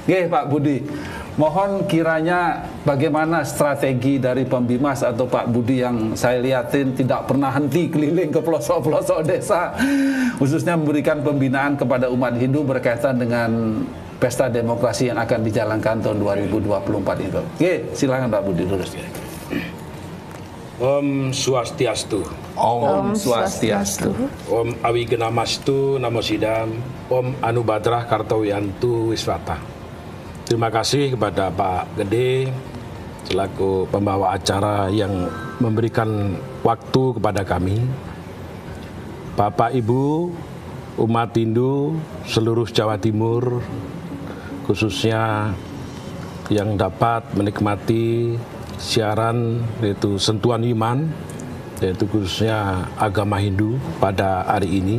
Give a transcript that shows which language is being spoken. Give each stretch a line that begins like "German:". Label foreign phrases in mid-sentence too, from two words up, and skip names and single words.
Indonesian: Oke, Pak Budi, mohon kiranya bagaimana strategi dari Pembimas atau Pak Budi yang saya lihatin tidak pernah henti keliling ke pelosok-pelosok desa, khususnya memberikan pembinaan kepada umat Hindu berkaitan dengan pesta demokrasi yang akan dijalankan tahun 2024 itu. Oke, silakan Pak Budi terus.
Sanskrit: Om Swastiastu. Om Swastiastu. Om Awigenamastu Namo Sidam. Om Anubadrah Kartowiyantu Wiswata.
Indonesian: Terima kasih kepada Pak Gede selaku pembawa acara yang memberikan waktu kepada kami. Bapak Ibu, umat Hindu seluruh Jawa Timur, khususnya yang dapat menikmati siaran yaitu Sentuhan Iman, yaitu khususnya agama Hindu pada hari ini.